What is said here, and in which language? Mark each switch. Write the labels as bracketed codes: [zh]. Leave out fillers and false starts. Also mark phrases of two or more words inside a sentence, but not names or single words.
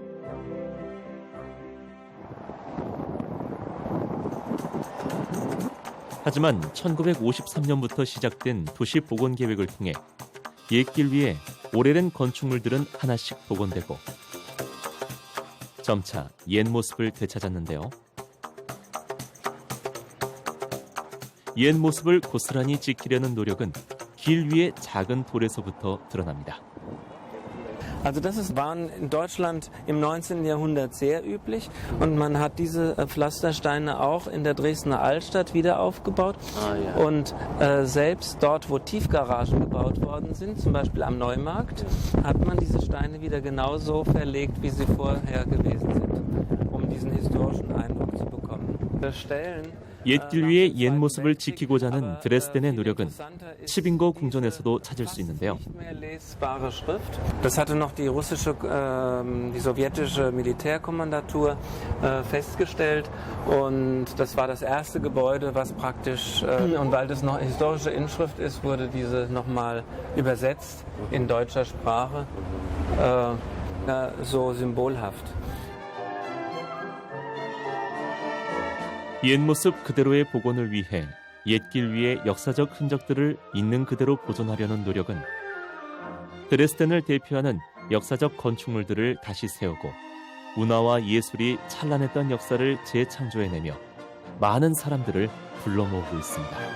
[ko] 하지만 1953년부터 시작된 도시 복원 계획을 통해 옛길 위에 오래된 건축물들은 하나씩 복원되고 점차 옛 모습을 되찾았는데요. 옛 모습을 고스란히 지키려는 노력은 길 위의 작은 돌에서부터 드러납니다. [de] Also das war in Deutschland im 19. Jahrhundert sehr üblich und man hat diese Pflastersteine auch in der Dresdner Altstadt wieder aufgebaut und selbst dort, wo Tiefgaragen gebaut worden sind, zum Beispiel am Neumarkt, hat man diese Steine wieder genauso verlegt, wie sie vorher gewesen sind, um diesen historischen Eindruck zu bekommen. [ko] 옛길 위의 옛 모습을 지키고자 하는 드레스덴의 노력은 치빙거 궁전에서도 찾을 수 있는데요. [de] Das hatte noch die russische, die sowjetische Militärkommandatur festgestellt und das war das erste Gebäude, was praktisch, und weil das noch historische Inschrift ist, wurde diese nochmal übersetzt in deutscher Sprache, so symbolhaft. [ko] 옛 모습 그대로의 복원을 위해 옛길 위의 역사적 흔적들을 있는 그대로 보존하려는 노력은 드레스덴을 대표하는 역사적 건축물들을 다시 세우고 문화와 예술이 찬란했던 역사를 재창조해내며 많은 사람들을 불러 모으고 있습니다.